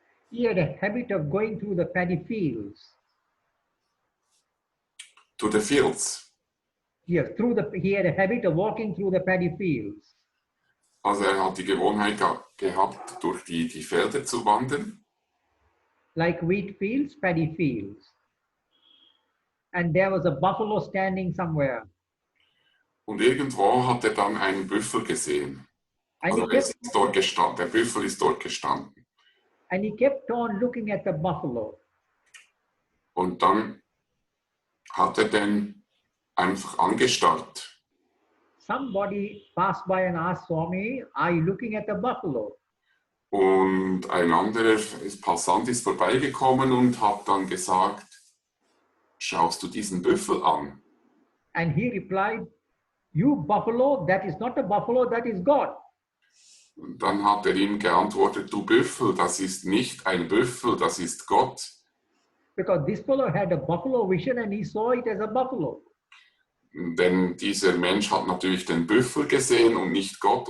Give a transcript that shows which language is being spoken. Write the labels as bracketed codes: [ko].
[en] He had a habit of going through the paddy fields. To the fields. Yes, he had a habit of walking through the paddy fields. [de] Also hat die Gewohnheit gehabt, durch die Felder zu wandern. [en] Like wheat fields, paddy fields. And there was a buffalo standing somewhere. [de] Und irgendwo hat er dann einen Büffel gesehen. Also er ist dort gestanden, der Büffel ist dort gestanden. [en] And he kept on looking at the buffalo. [de] Und dann hat er den einfach angestarrt. [en] Somebody passed by and asked Swami, are you looking at the buffalo? [de] Und ein anderer Passant ist vorbeigekommen und hat dann gesagt, schaust du diesen Büffel an? [en] And he replied, you buffalo, that is not a buffalo, that is God. [de] Und dann hat er ihm geantwortet, du Büffel, das ist nicht ein Büffel, das ist Gott. [en] Because this fellow had a buffalo vision and he saw it as a buffalo. [de] Denn dieser Mensch hat natürlich den Büffel gesehen und nicht Gott.